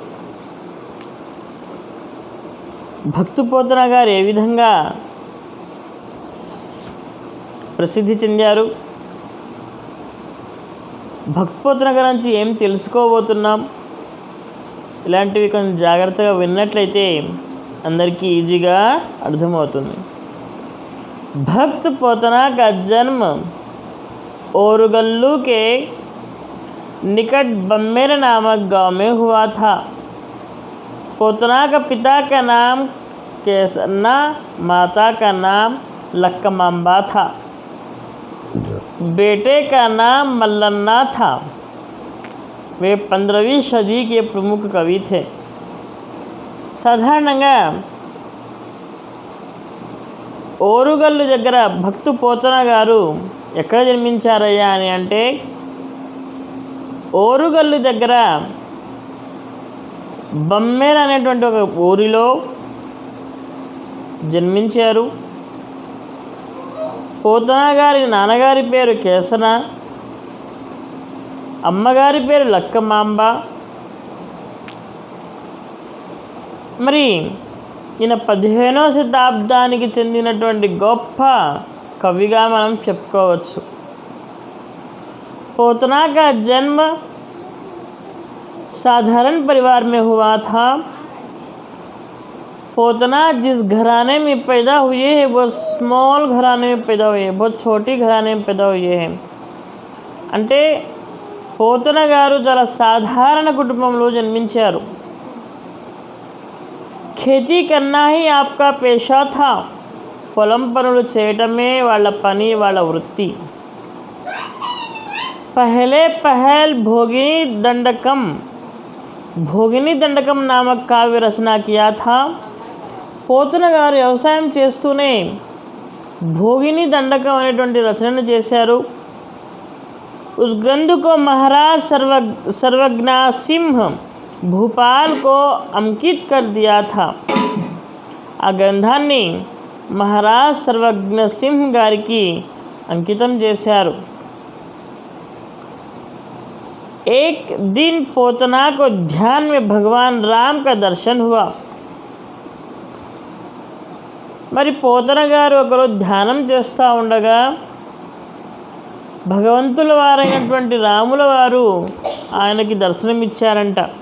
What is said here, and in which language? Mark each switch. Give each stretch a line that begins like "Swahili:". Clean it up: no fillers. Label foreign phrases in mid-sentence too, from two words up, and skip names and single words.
Telugu: భక్త్ పోతన గారు ఏ విధంగా ప్రసిద్ధి చెందారు? భక్త్ పోతన గురించి ఏం తెలుసుకోబోతున్నాం? ఇలాంటివి కొంచెం జాగ్రత్తగా విన్నట్లయితే అందరికీ ఈజీగా అర్థమవుతుంది.
Hindi: भक्त पोतना का जन्म ओरुगल्लू के निकट बम्मेर नामक गांव में हुआ था. पोतना का पिता का नाम केसन्ना, माता का नाम लक्कमांबा था. बेटे का नाम मल्लन्ना था. वे 15वीं सदी के प्रमुख कवि थे.
Telugu: సాధారణంగా ఓరుగల్లు దగ్గర భక్తు పోతన గారు ఎక్కడ జన్మించారయ్యా అని అంటే, ఓరుగల్లు దగ్గర బమ్మేర్ అనేటువంటి ఒక ఊరిలో జన్మించారు. పోతన గారి నాన్నగారి పేరు కేసన, అమ్మగారి పేరు లక్కమాంబ. మరి ఈయన 15వ శతాబ్దానికి చెందినటువంటి గొప్ప కవిగా మనం చెప్పుకోవచ్చు.
Hindi: पोतना का जन्म साधारण परिवार में हुआ था. पोतना जिस घराने में पैदा हुए हैं वो स्मॉल घराने में पैदा हुए हैं, बहुत छोटी घराने में पैदा हुए हैं.
Telugu: అంటే పోతన గారు చాలా సాధారణ కుటుంబంలో జన్మించారు.
Hindi: खेती करना ही आपका पेशा था.
Telugu: పొలం పనులు చేయటమే వాళ్ళ పని, వాళ్ళ వృత్తి.
Hindi: पहले पहल భోగిని దండకం नामक काव्य रचना किया था.
Telugu: పోతన గారు వ్యవసాయం చేస్తూనే భోగిని దండకం అనేటువంటి రచనను చేశారు.
Hindi: उस ग्रंथ को महाराज सर्वज्ञ सिंह भोपाल को अंकित कर दिया था.
Telugu: ఆ గ్రంథాన్ని మహారాజ్ సర్వజ్ఞ సింహ్ గారికి అంకితం చేశారు.
Hindi: एक दिन पोतना को ध्यान में भगवान राम का दर्शन हुआ.
Telugu: మరి పోతన గారు ఒకరోజు ధ్యానం చేస్తూ ఉండగా భగవంతుల వారైనటువంటి రాముల వారు ఆయనకి దర్శనమిచ్చారంట.